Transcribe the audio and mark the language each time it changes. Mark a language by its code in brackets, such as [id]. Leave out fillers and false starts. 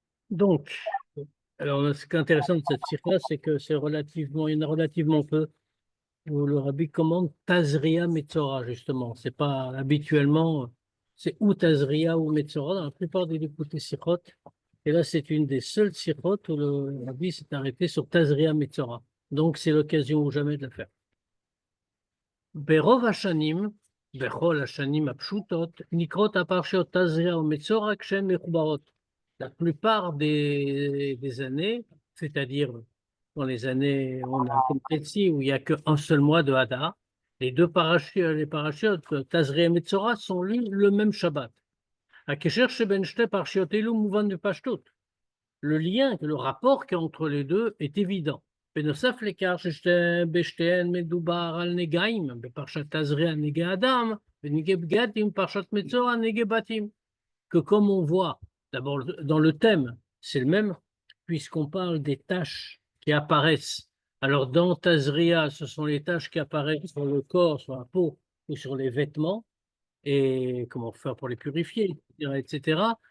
[fr] Donc, alors, ce qui est intéressant de cette sirah, c'est que il y en a relativement peu où le rabbi commande Tazria Metzora, justement. C'est pas habituellement, c'est ou Tazria ou Metzora dans la plupart des députés sirot. Et là, c'est une des seules sirot où le rabbi s'est arrêté sur Tazria Metzora. Donc, c'est l'occasion ou jamais de le faire. [he] ברוב השנים, בכל השנים הפשוטות, נקראות הפרשיות תזריע ומצורע כשהן מחוברות. [fr] La plupart des années, c'est-à-dire dans les années, on a comme ici, où il n'y a qu'un seul mois de Hadar, les parachutes Tazria et Metzora sont lus le même Shabbat. [he] הקשר שבין שתי פרשיות אלו מובן בפשטות. [fr] Le lien, le rapport qu'il y a entre les deux est évident. [he] בנוסף לכך שבשתיהן מדובר על נגעים, בפרשת תזריע נגעי אדם, ונגעי בגדים, פרשת מצורע נגעי בתים. [fr] Que comme on voit, d'abord dans le thème, c'est le même, puisqu'on parle des taches qui apparaissent. Alors dans Tazria, ce sont les taches qui apparaissent sur le corps, sur la peau ou sur les vêtements, et comment faire pour les purifier, etc.